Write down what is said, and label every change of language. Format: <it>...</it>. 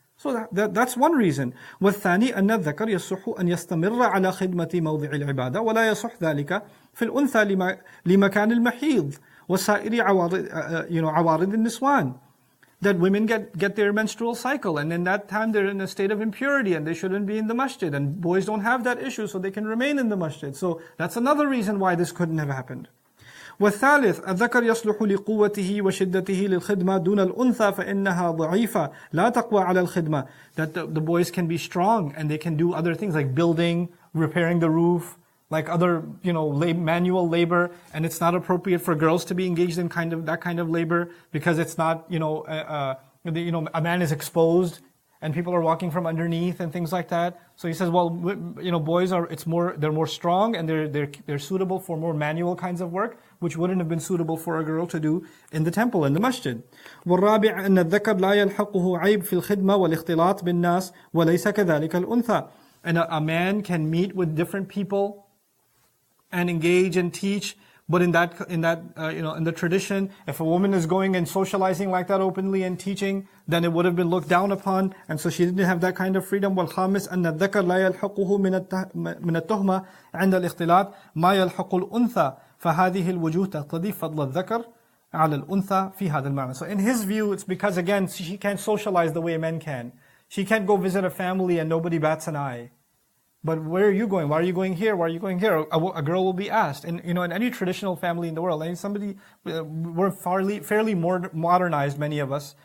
<en>So that's one reason.</en> <ar>وَالثَّانِي أَنَّ الذَّكَرْ يَصُحُّ أَنْ يَسْتَمِرَّ عَلَى خِدْمَةِ مَوْضِعِ الْعِبَادَةِ وَلَا يَصُحْ ذَلِكَ فِي الْأُنْثَى لِمَكَانِ الْمَحِيضِ وَسَائِرِ عَوَارِضِ النِّسْوَانِ.</ar> <en>That women get their menstrual cycle, and in that time they're in a state of impurity and they shouldn't be in the masjid, and boys don't have that issue, so they can remain in the masjid. So that's another reason why this couldn't have happened.</en> <ar>والثالث الذكر يصلح لقوته وشدته للخدمة دون الأنثى فإنها ضعيفة لا تقوى على الخدمة.</ar> <en>That the boys can be strong and they can do other things like building, repairing the roof, like other manual labor, and it's not appropriate for girls to be engaged in that kind of labor because it's not a man is exposed and people are walking from underneath and things like that. So he says, well, boys they're more strong and they're suitable for more manual kinds of work, which wouldn't have been suitable for a girl to do in the temple, in the masjid.</en> <ar>والرابع أن الذكر لا يلحقه عيب في الخدمة والاختلاط بالناس وليس كذلك الأنثى.</ar> <en>And a man can meet with different people and engage and teach, but in the tradition, if a woman is going and socializing like that openly and teaching, then it would have been looked down upon, and so she didn't have that kind of freedom.</en> <ar>والخامس أن الذكر لا يلحقه من التهمة عند الاختلاط ما يلحق الأنثى فهذه الوجوه تقتضي فضل الذكر على الأنثى في هذا المعنى.</ar> <en>So in his view, it's because again she can't socialize the way men can. She can't go visit a family and nobody bats an eye. But where are you going? Why are you going here? Why are you going here? A girl will be asked. And in any traditional family in the world, we're fairly more modernized, many of us.</en>